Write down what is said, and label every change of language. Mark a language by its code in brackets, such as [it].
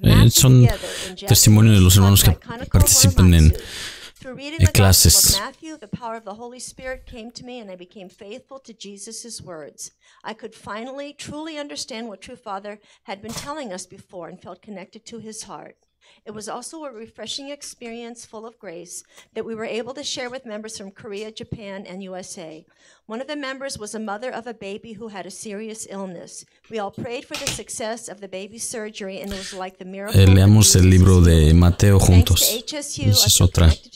[es] Son testimonios de los hermanos que participan en [en] Through reading the Gospel [es] clases. [en] of Matthew, the power of the Holy Spirit came to me and I became faithful to Jesus' words. I could finally truly understand what True Father had been telling us before and felt connected to his heart. It was also a refreshing experience full of grace that we were able to share with members from Korea, Japan, and USA. One of the members was a mother of a baby who had a serious illness. We all prayed for the success of the baby's surgery, and it was like the miracle. [es] Leamos el libro de Mateo juntos. Esa es otra.